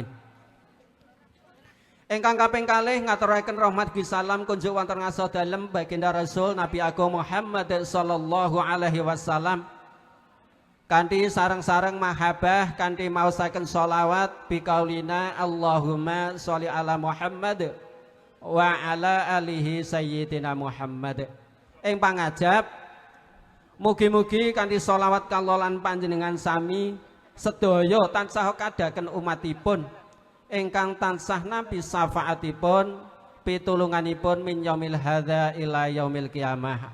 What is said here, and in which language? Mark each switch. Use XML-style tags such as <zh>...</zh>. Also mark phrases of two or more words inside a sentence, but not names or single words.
<jv>Ingkang kaping kalih ngaturaken rahmat gi salam kunjuk wonten ngarsa dalem baginda Rasul Nabi Agung Muhammad</jv> <ar>صلى الله عليه وسلم</ar> <jv>kanthi sareng-sareng mahabbah kanthi maosaken sholawat</jv> <ar>بقولنا اللهم صل على محمد وعلى آله سيدنا محمد.</ar> <jv>Ing pangajab mugi-mugi kanthi sholawat kawula lan panjenengan sami sedaya tansah kadaken umatipun ingkang tansah nampi syafaatipun pitulunganipun</jv> <ar>من يوم هذا إلى يوم القيامة.</ar>